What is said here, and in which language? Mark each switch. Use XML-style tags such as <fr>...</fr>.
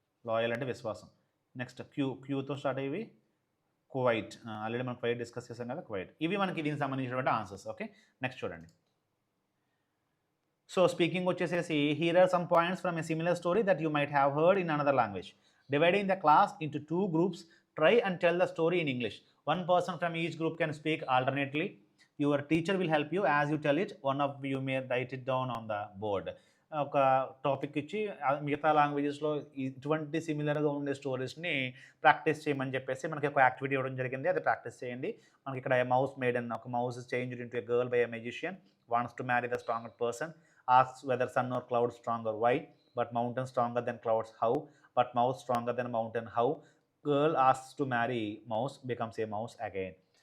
<te>Loyal అంటే విశ్వాసం. Next క్యూతో start అయ్యేవి క్వైట్, ఆల్రెడీ మనం క్వైట్ డిస్కస్ చేసాం కదా, క్వైట్. ఇవి మనకి దీనికి సంబంధించినటువంటి ఆన్సర్స్. ఓకే, నెక్స్ట్ చూడండి.</te> <en>So speaking వచ్చేసేసి here are some points from a similar story that you might have heard in another language. Dividing the class into 2 groups, try and tell the story in English. One person from each group can speak alternately. Your teacher will help you as you tell it. One of you may write it down on the board.</en> <te>ఒక topic ఇచ్చి మిగతా లాంగ్వేజెస్లో ఇటువంటి సిమిలర్గా ఉండే స్టోరీస్ని practice చేయమని చెప్పేసి మనకి ఒక యాక్టివిటీ ఇవ్వడం జరిగింది. అది ప్రాక్టీస్ చేయండి. మనకి ఇక్కడ</te> <en>Mouse maiden, ఒక mouse changed into a girl by a musician, wants to marry the stronger person, asks whether sun or cloud stronger, why, but mountain stronger than clouds, how, but mouse stronger than mountain, how, girl asks to marry mouse, becomes a mouse again.</en>